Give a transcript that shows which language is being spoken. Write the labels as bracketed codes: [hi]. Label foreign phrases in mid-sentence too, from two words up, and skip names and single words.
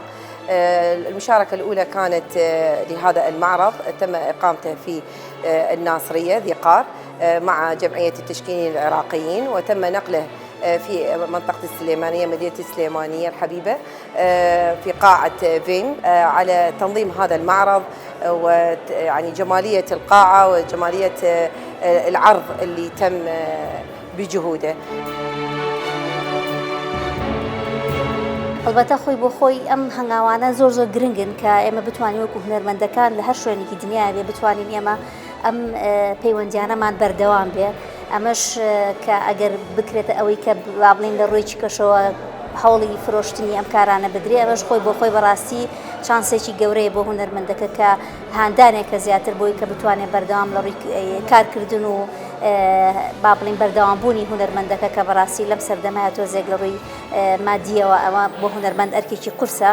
[ar] المشاركة الأولى كانت لهذا المعرض، تم إقامته في الناصرية ذي قار مع جمعية التشكيليين العراقيين، وتم نقله في منطقة السليمانية، مدينة السليمانية الحبيبة، في قاعة فيم، على تنظيم هذا المعرض ويعني جمالية القاعة وجمالية العرض اللي تم بجهوده. [ckb] البته خوی بۆ خۆی ئەم هەنگاوانە زۆر گرنگن کە ئێمە بتوانین وەکو هونەرمەندەکان لە هەر شوێنێکی دنیای بێ بتوانین ئێمە ئەم پەیوەندیانەمان بەردەوام بێ. ئەمەش کە ئەگەر بکرێتە ئەوەی کە با بڵین لە ڕووی کەشەوە هەوڵی فرۆشتنی ئەم کارانە بدرێ، ئەمەش خۆی بۆ خۆی بەڕاستی چانسێکی گەورەیە بۆ هونەرمەندەکە کە هاندانێکە زیاتر بۆی کە بتوانێت بەردەوام لە ڕووی کارکردن و با بڵین بەردەوامبوونی هونەرمەندەکە کە بەڕاستی لەم سەردەمایە تۆزێک لە ڕووی مادیەوە ئەوە بۆ هونەرمەند ئەرکێکی قورسە.